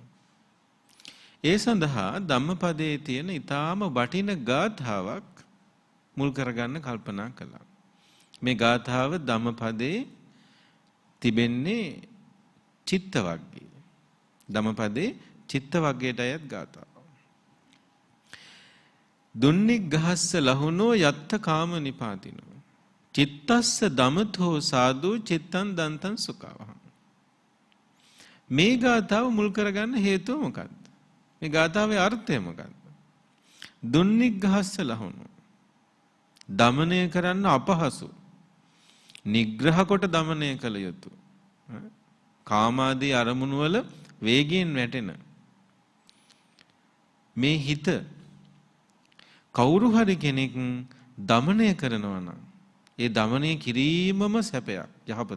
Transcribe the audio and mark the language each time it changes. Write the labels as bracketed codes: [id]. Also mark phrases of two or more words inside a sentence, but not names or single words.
[si] ඒ සඳහා ධම්මපදයේ තියෙන ඊටාම වටින ගාථාවක් මුල් කරගන්න කල්පනා කළා. මේ ගාථාව ධම්මපදයේ තිබෙන්නේ චිත්ත වර්ගයේ. ධම්මපදයේ චිත්ත වර්ගයට අයත් ගාථාව. [pi] දුන්නිග්ගහස්ස ලහුනෝ යත්ත කාම නිපාතිනෝ චිත්තස්ස දමතෝ සාදු චිත්තං දන්තං සුඛවහං. [si] මේ ගාථාව මුල් කරගන්න හේතුව මොකක්ද? මේ ගාථාවේ අර්ථය මොකක්ද? [pi] දුන්නිග්ගහස්ස ලහුනෝ [si] දමනය කරන්න අපහසු, නිග්‍රහ කොට දමනය කළ යුතු, කාමාදී අරමුණු වල වේගයෙන් වැටෙන මේ හිත කවුරු හරි කෙනෙක් දමනය කරනවා නම් ඒ දමනය කිරීමම සැපයක්, යහපතක්.